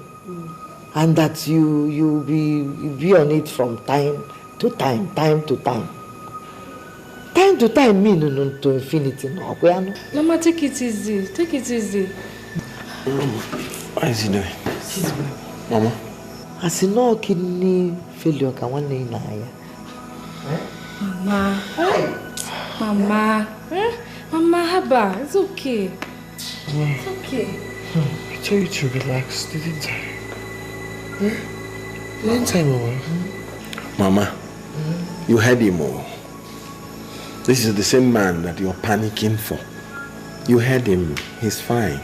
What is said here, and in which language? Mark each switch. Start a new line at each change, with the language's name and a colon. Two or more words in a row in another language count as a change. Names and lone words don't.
English: And that you be on it from time to time. Time to time mean no to infinity no. Mama, take it easy. What is he doing? Mama? As no kidney failure can one day na ya. Mama. Mama, haba. It's okay. Mama, It's okay. I told you to relax, didn't I? Didn't I, Mama? Mama, you heard him all. This is the same man that you're panicking for. You heard him. He's fine.